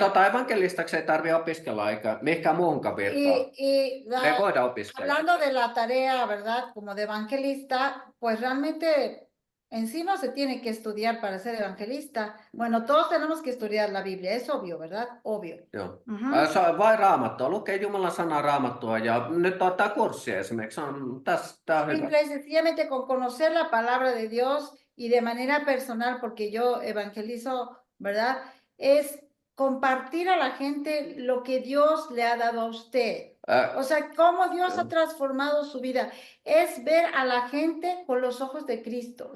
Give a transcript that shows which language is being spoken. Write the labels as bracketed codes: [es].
[fi] Evankelistaksi ei tarvitse opiskella eikä mihinkään muuhunkaan virtaan. Me voidaan opiskella. [es] Hablando de la tarea, ¿verdad? Como de evangelista, pues realmente en sí no se tiene que estudiar para ser evangelista. Bueno, todos tenemos que estudiar la Biblia, es obvio, ¿verdad? Obvio. [fi] Joo. Se on vain Raamattua, lukee Jumalan sanaa Raamattua ja nyt ottaa kurssia esimerkiksi. Tämä on hyvä. [es] Simple y sencillamente con conocer la palabra de Dios y de manera personal, porque yo evangelizo, ¿verdad? Es compartir a la gente lo que Dios le ha dado a usted. O sea, cómo Dios ha transformado su vida. Es ver a la gente con los ojos de Cristo.